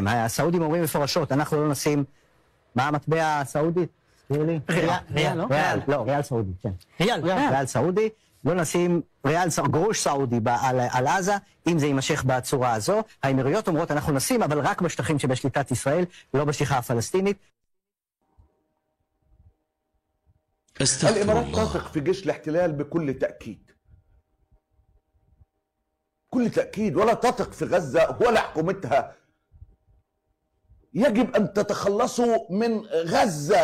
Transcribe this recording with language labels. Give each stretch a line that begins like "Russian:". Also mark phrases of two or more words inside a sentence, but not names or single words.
Hebrew: הסעודים אומרים מפורשות, אנחנו לא נשים מה המטבע הסעודית? ריאל, לא? לא, ריאל סעודי, כן. ריאל סעודי. לא נשים גרוש סעודי על עזה, אם זה יימשך בצורה הזו. האמירויות אומרות, אנחנו נשים, אבל רק בשטחים שבשליטת ישראל, לא בשטחה הפלסטינית.
Arabic: الإمارات تثق في جيش الاحتلال بكل تأكيد. كل تأكيد، ولا تثق في غزة ولا حكومتها. يجب أن تتخلصوا من غزة.